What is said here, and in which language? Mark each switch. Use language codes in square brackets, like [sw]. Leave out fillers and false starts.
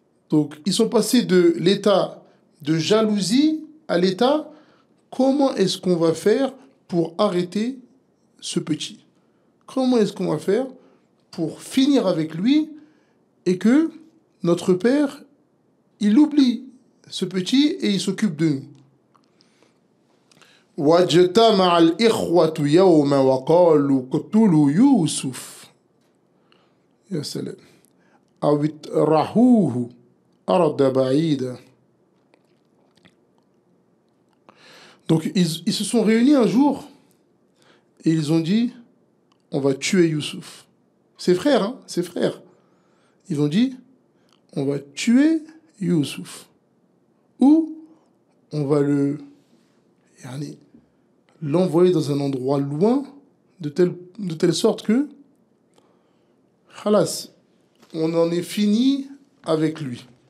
[fr] Donc, ils sont passés de l'état de jalousie à l'état, comment est-ce qu'on va faire pour arrêter ce petit? Comment est-ce qu'on va faire pour finir avec lui et que notre père, il oublie ce petit et il s'occupe de nous? [ar] واجتمع الإخوة يوما وقالوا اقتلوا يوسف يا سلام أو اطرحوه أرضا بعيدا. [fr] Donc ils se sont réunis un jour et ils ont dit on va tuer Youssouf. Ses frères, hein, ses frères. Ils ont dit on va tuer Youssouf. Ou on va l'envoyer dans un endroit loin de telle sorte que khalas, on en est fini avec lui.